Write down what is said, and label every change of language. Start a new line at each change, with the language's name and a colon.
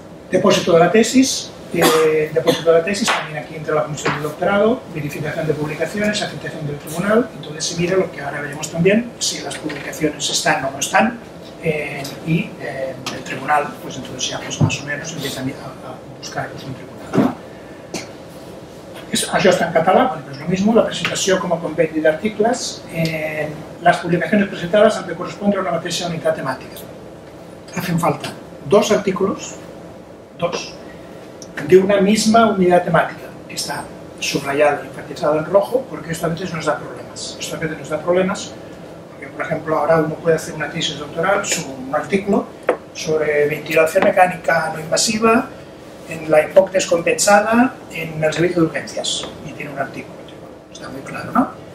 Spanish: Depósito de la tesis. También aquí entra la comisión de doctorado, verificación de publicaciones, aceptación del tribunal. Entonces se mira lo que ahora veremos también, si las publicaciones están o no están, y el tribunal, pues entonces ya pues más o menos empiezan a buscar pues, un tribunal.
Catalan: Això està en català,
Spanish: bueno, pues lo mismo,
Catalan: la presentació com a compendi d'articles,
Spanish: las publicaciones presentadas
Catalan: han de correspondre a una mateixa unitat temàtica.
Spanish: Hacen falta 2 artículos, de una misma unidad temática, que está subrayado y enfatizado en rojo, porque esto a veces nos da problemas. Porque, por ejemplo, ahora uno puede hacer una tesis doctoral sobre un artículo sobre ventilación mecánica no invasiva en la EPOC descompensada en el servicio de urgencias, y tiene un artículo, está muy claro, ¿no?